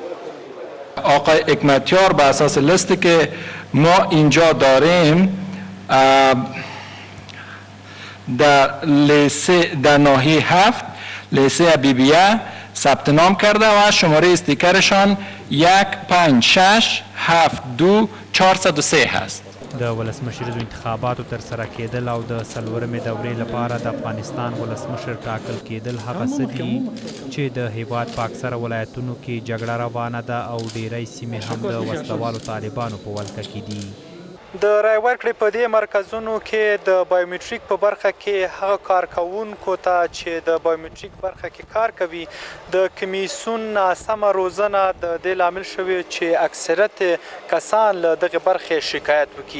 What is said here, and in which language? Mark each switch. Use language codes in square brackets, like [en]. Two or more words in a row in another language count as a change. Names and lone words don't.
[fa] آقای حکمتیار به اساس لیستی که ما اینجا داریم در لیسه در ناحیه 7 لیسه حبیبیه ثبت نام کرده و شماره استیکرشان 15672403 هست. [ps] د ولسمشریزو انتخاباتو ترسره کېدل او د څلورمې دورې لپاره د افغانستان ولسمشر ټاکل کېدل هغه څه دي چې د هیواد په اکثره ولایتونو کې جګړه روانه ده او ډیری سیمې هم د وسلوالو طالبانو په ولکه کې دي. د رای ورکړې په دې مرکزونو کې د بایومټریک په برخه کې هغه کارکوونکو ته چې د بایومټریک برخه کې کار کوي د کمیسیون ناسمه روزنه د دې لامل شوی چې اکثریت کسان له دغې برخې شکایت وکړي.